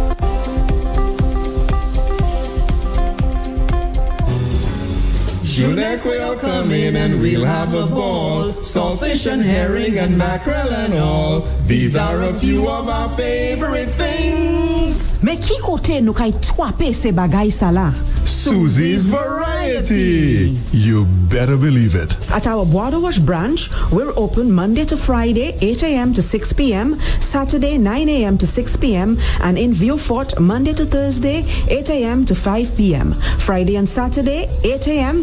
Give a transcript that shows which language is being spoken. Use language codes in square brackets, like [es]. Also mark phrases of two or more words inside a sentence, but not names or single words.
[en] Junek will come in and we'll have a ball. Saltfish and herring and mackerel and all. These are a few of our favorite things. [acf] Mais qui côté nous kay twape se bagay sa la? [en] Susie's Variety. You better believe it. At our Border Wash branch, we're open Monday to Friday, 8 a.m. to 6 p.m., Saturday, 9 a.m. to 6 p.m., and in Vieux-Fort, Monday to Thursday, 8 a.m. to 5 p.m., Friday and Saturday, 8 a.m.